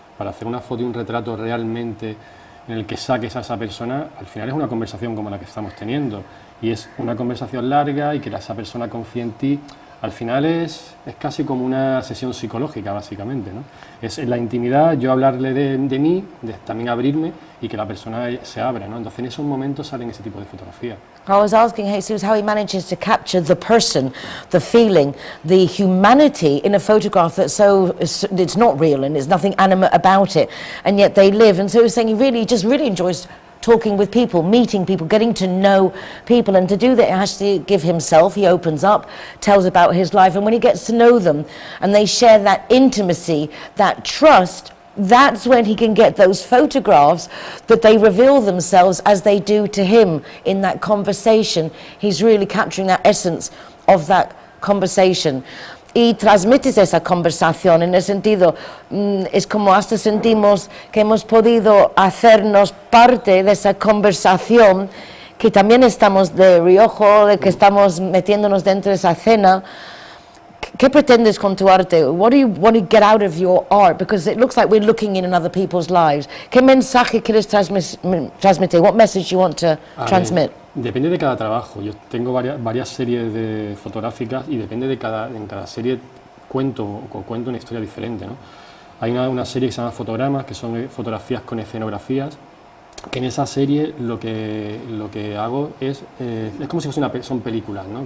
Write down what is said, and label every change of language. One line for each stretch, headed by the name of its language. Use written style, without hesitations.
Spanish: Para hacer una foto y un retrato realmente en el que saques a esa persona, al final es una conversación como la que estamos teniendo, y es una conversación larga y que esa persona confíe en ti. Al final es casi como una sesión psicológica, básicamente, ¿no? Es en la intimidad, yo hablarle de mí, también abrirme y que la persona se abra, ¿no? Entonces en esos momentos salen ese tipo de fotografías.
English: I was asking Jesus how he manages to capture the person, the feeling, the humanity in a photograph that's it's not real and there's nothing animate about it, and yet they live. And so he was saying he really enjoys talking with people, meeting people, getting to know people, and to do that he has to give himself, he opens up, tells about his life, and when he gets to know them and they share that intimacy, that trust, that's when he can get those photographs that they reveal themselves as they do to him in that conversation. He's really capturing that essence of that conversation.
Spanish: Y transmites esa conversación en el sentido, es como hasta sentimos que hemos podido hacernos parte de esa conversación, que también estamos de riojo, de que estamos metiéndonos dentro de esa escena. ¿Qué pretendes con tu arte?
English: What do you want to get out of your art? Because it looks like we're looking in other people's lives.
Spanish: ¿Qué mensaje quieres transmitir?
English: What message you want to transmit?
Spanish: Depende de cada trabajo. Yo tengo varias series fotográficas y depende en cada serie cuento una historia diferente, ¿no? Hay una serie que se llama Fotogramas, que son fotografías con escenografías, que en esa serie lo que hago es como si son películas, ¿no?